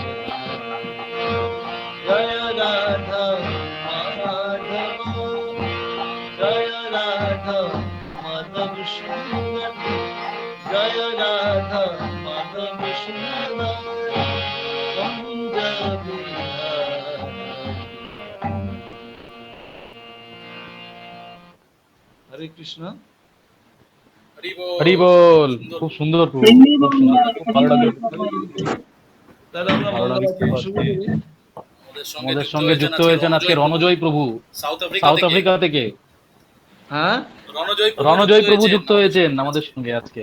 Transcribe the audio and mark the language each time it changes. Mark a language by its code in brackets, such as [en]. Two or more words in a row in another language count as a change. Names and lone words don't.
[sa] जय राधा माधव जय राधा माधव सुन्दर जय राधा माधव सुन्दर कुञ्ज बिहारी। [bn] Hare Krishna। হরি বল। খুব সুন্দর প্রভু, খুব সুন্দর, খুব ভালো লাগলো। তাহলে আমরা মঙ্গলাচরণ শুরু করি। আমাদের সঙ্গে যুক্ত হয়েছেন আজকে রণজয় প্রভু সাউথ আফ্রিকা থেকে। হ্যাঁ, রণজয় প্রভু যুক্ত হয়েছেন আমাদের সঙ্গে আজকে।